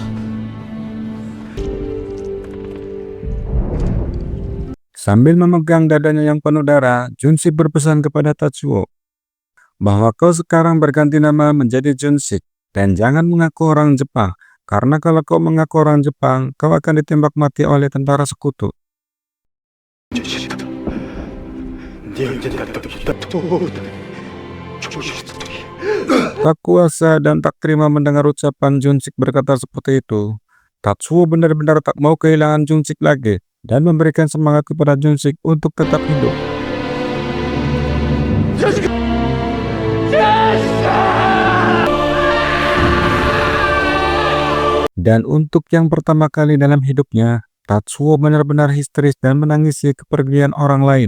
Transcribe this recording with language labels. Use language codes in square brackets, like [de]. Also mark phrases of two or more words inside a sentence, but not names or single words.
[id] Sambil memegang dadanya yang penuh darah, Junsik berpesan kepada Tatsuo bahwa kau sekarang berganti nama menjadi Junsik dan jangan mengaku orang Jepang, karena kalau kau mengaku orang Jepang, kau akan ditembak mati oleh tentara sekutu. [ja] 出会ってた時だと教室の時 [id] Tak kuasa dan tak terima mendengar ucapan Junsik berkata seperti itu. Tatsuo benar-benar tak mau kehilangan Junsik lagi dan memberikan semangat kepada Junsik untuk tetap hidup. Dan untuk yang pertama kali dalam hidupnya, Tatsuo benar-benar histeris dan menangisi kepergian orang lain.